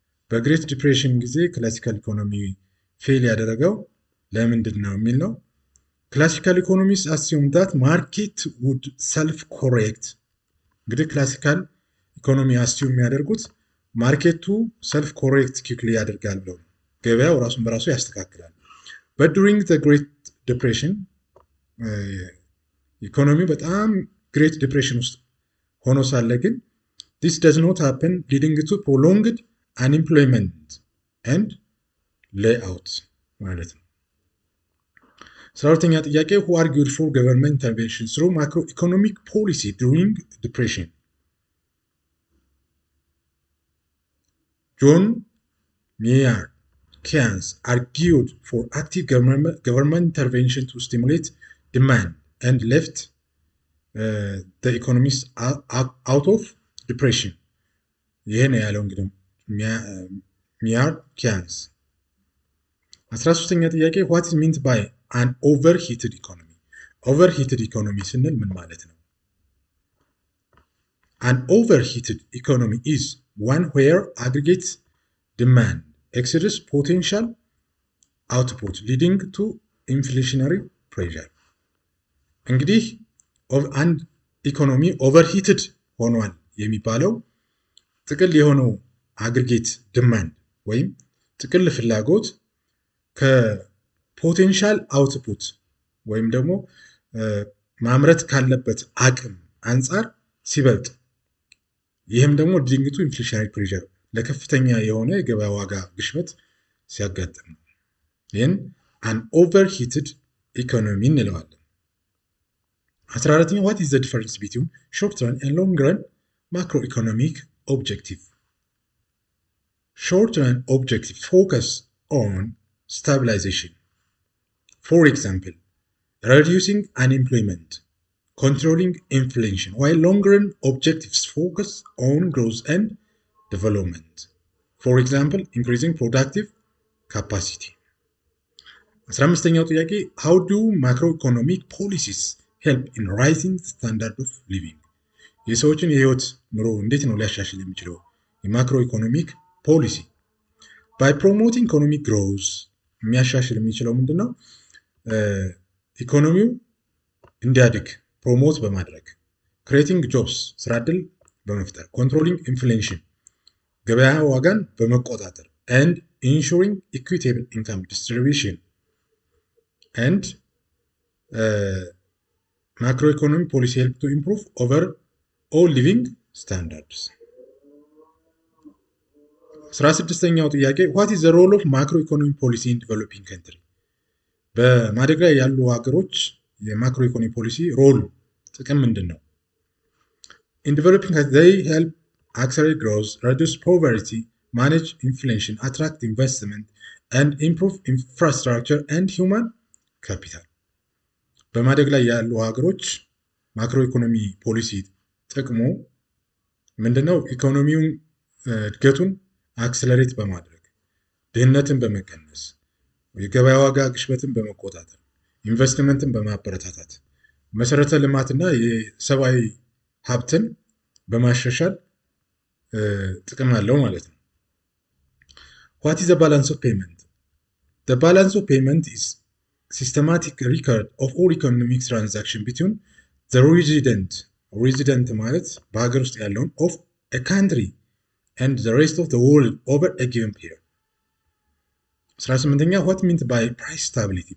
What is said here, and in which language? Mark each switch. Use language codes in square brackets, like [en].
[am] በግሬት ዲፕሬሽን ጊዜ ክላሲካል ኢኮኖሚ ፌል ያደረገው ለምንድን ነው የሚል ነው። ክላሲካል ኢኮኖሚስ [en] assume that market would self correct። [am] እንግዲህ ክላሲካል ኢኮኖሚ አስዩም የሚያደርጉት ማርኬቱ ሰልፍ ኮሬክት ኪክሊ ያደርጋል ብለው ገበያው ራሱን በራሱ ያስተካክላል። [en] but during the great depression [am] ኢኮኖሚ በጣም ግሬት ዲፕሬሽን ውስጥ ሆኖ ሳለ ግን [en] This does not happen, leading to prolonged unemployment and layout [am] ማለት ነው። 12ኛ ጥያቄ [en] who argued for government intervention through macroeconomic policy during depression? John Maynard Keynes argued for active government intervention to stimulate demand and left the economists out of depression. [am] ይሄ ነው ያለው እንግዲህ Maynard Keynes። 13ኛ ጥያቄ [en] what is meant by an overheated economy? [am] Overheated economy ስንል ምን ማለት ነው? [en] An overheated economy is one where aggregate demand exceeds potential output leading to inflationary pressure. [am] እንግዲህ አንድ ኢኮኖሚ ኦቨርሂትድ ሆኗል የሚባለው ጥቅል የሆነው አግሪጌት ዲማንድ ወይም ጥቅል ፍላጎት ከፖቴንሻል አውትፑት ወይም ደግሞ ማምረት ካለበት አቅም አንጻር ሲበልጥ ይህም ደግሞ [en] ሊዲንግ ቱ ኢንፍሌሽናሪ ፕሬሸር [am] ለከፍተኛ የሆነ የገበያ ዋጋ ግሽበት ሲያጋጥም ነው። ይህን አን ኦቨርሂትድ ኢኮኖሚ እንለዋለን። 14ኛ [en] what is the difference between short run and long run macroeconomic objective? Short run objective focus on stabilization. For example, reducing unemployment, controlling inflation, while long run objectives focus on growth and development. For example, increasing productive capacity. [am] 15ኛው ጥያቄ [en] how do macroeconomic policies help in rising the standard of living? [am] የሰዎችን የህይወት ኑሮ እንዴት ነው ሊያሻሽል የሚችለው የማክሮ ኢኮኖሚክ ፖሊሲ? [en] by promoting economic growth [am] የሚያሻሽል የሚችለው ምንድነው? ኢኮኖሚው እንዲያድግ ፕሮሞት በማድረግ [en] creating jobs [am] ስራ ዕድል በመፍጠር [en] controlling inflation [am] ገበያ ዋጋን በመቆጣጠር [en] and ensuring equitable income distribution and macroeconomic policy help to improve overall living standards. [am] 16ኛው ጥያቄ [en] what is the role of macroeconomic policy in developing country? [am] በማደግ ላይ ያሉ ሀገሮች የማክሮ ኢኮኖሚ ፖሊሲ ሮል ጥቅም ምንድን ነው? [en] In developing countries they help accelerate growth, reduce poverty, manage inflation, attract investment and improve infrastructure and human capital. [am] በማደግ ላይ ያሉ ሀገሮች ማክሮ ኢኮኖሚ ፖሊሲ ጥቅሙ ምንድነው? ኢኮኖሚውን እድገቱን አክሰለሬት በማድረግ ድህነትን በመቀነስ የገበያ ዋጋ ግሽበትን በመቆጣጠር ኢንቨስትመንትን በማበረታታት መሰረተ ልማትና የሰብአዊ ሀብትን በማሻሻል ጥቅም አለው ማለት ነው። [en] What is the balance of payment? The balance of payment is systematic record of all economic transaction between the resident [am] ማለት በሀገር ውስጥ ያለውን [en] of a country and the rest of the world over a given period. 18ኛ what meant by price stability?